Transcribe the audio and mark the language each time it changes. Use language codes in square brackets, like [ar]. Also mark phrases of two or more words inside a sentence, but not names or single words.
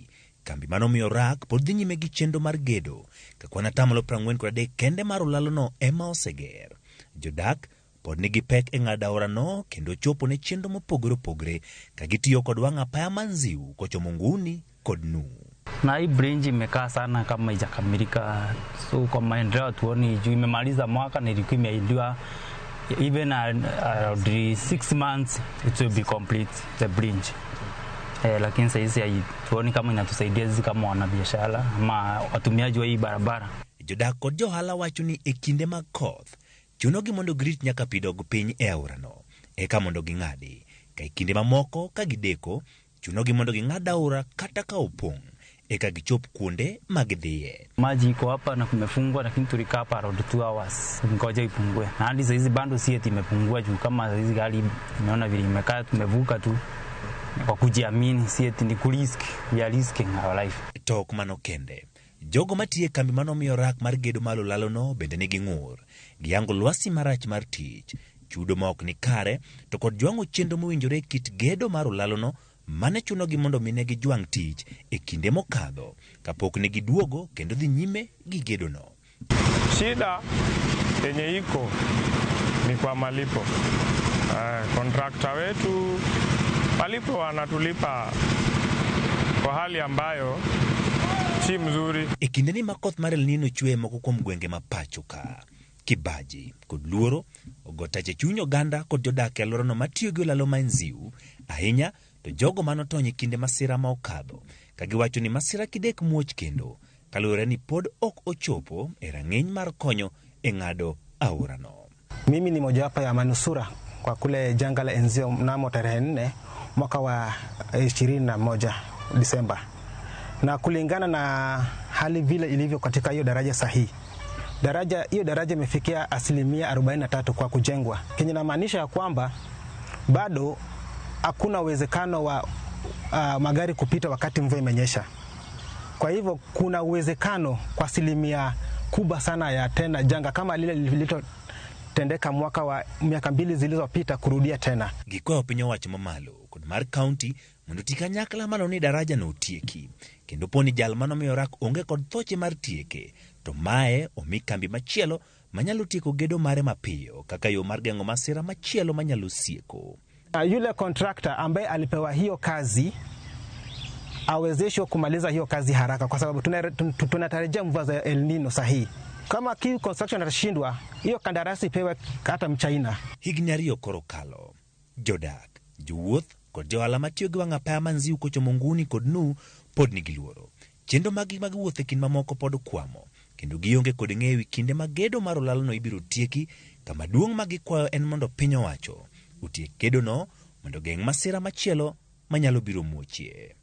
[luo] Kambi manomiyo rak pod dhi nyime gi chenro mar gedo ka kwan 43 kende mar olalo no ema oseger. Jodak pod nigi pek e ng'ado aora no kendo chopo ne chenro mopogore opogore ka gitiyo kod wang' apaya ma Nziu kochomo nguni kod Nuhu. [sw] Na hii bridge imekaa sana kama haijakamilika, so kwa maendeleo tuoni juu imemaliza mwaka na ilikuwa imeidiwa [en] even around 6 months it will be complete the bridge. [sw] Lakini sasa tuoni kama inatusaidia sisi kama wanabiashara ama watumiaji wa hii barabara. [luo] Jodak kod johala wacho ni e kinde mag koth chunogi mondo girit nyaka pi dog piny e aora no eka mondo ging'adi, ka e kinde mamoko ka gideko chunogi mondo ging'ad aora kata ka opong' eka gichop kuonde magidhiye. [sw] Maji iko hapa na kumefungwa, lakini tulikaa hapa [en] around 2 hours [sw] ngoja ipungue, na hadi sasa hizi bado si eti imepungua juu kama hizi gari tumeona vile imekaa tumevuka tu kwa kujiamini, si eti ni kurisk, [en] we are risking our life. [luo] Tok mano kende, jogo matiye kambi manomiyo rak mar gedo malo lalo no bende nigi ng'ur giyango lwasi marach mar tich, chudo ma ok ni kare to kod jwang'o chenro mowinjore kit gedo mar olalo no mane chunogi mondo mine gi jwang' tich e kinde mokadho kapok ne giduogo kendo dhi nyime gi gedo no. [sw] Shida yenye iko ni kwa malipo. Kontrakta wetu malipo wanatulipa kwa hali ambayo si mzuri. [luo] E kinde ni makoth mar El Nino chwe moko kuom gwenge ma pachoka, kibaji kod luoro ogotache chuny oganda kod jodak e alworano matiyo gi olalo ma Nziu, ahinya to jogo manotony e kinde masira ma okadho ka giwacho ni masira kidek muoch kendo kaluwore ni pod ok ochopo e rang'iny mar konyo e ng'ado aora no. [sw] Mimi ni mojawapo ya manusura kwa kule janga la Nziu mnamo tarehe 4 mwaka wa 21 Disemba, na kulingana na hali vile ilivyo katika hiyo daraja sahihi, hiyo daraja imefikia 43% kwa kujengwa, kenye inamaanisha kwamba bado hakuna uwezekano wa magari kupita wakati mvua imenyesha. Kwa hivyo kuna uwezekano kwa 1% kubwa sana ya tena janga kama lile lililotendeka mwaka wa miaka 2 zilizopita kurudia tena. [luo] Gikwayo piny owacho mamalo kod mar kaunti mondo tikanyakla mano ni daraja no otieki kendo poni jal manomiyo rak onge kod thoche mar tieke, to mae omi kambi machielo manyalo tieko gedo mare mapiyo kaka yo mar geng'o masira machielo manyalo sieko. [sw] Yule contractor ambaye alipewa hiyo kazi awezeshwe kumaliza hiyo kazi haraka, kwa sababu tunatarajia mvua za El Nino sahihi. Kama Kiu Construction atashindwa, hiyo kandarasi ipewe hata Mchina. [luo] Higni 2 koro kalo, jodak, jowuoth kod johala matiyo gi wang' apaya ma Nziu kochomo nguni kod Nuhu pod nigi luoro. Chenro mag wuoth e kind mamoko pod kwamo kendo gionge kod ng'eyo kinde ma gedo mar olalo no ibiro tieki, kama duong' ma gikwayo en mondo piny owacho otiek gedo no mondo geng' masira machielo manyalo biro muochie.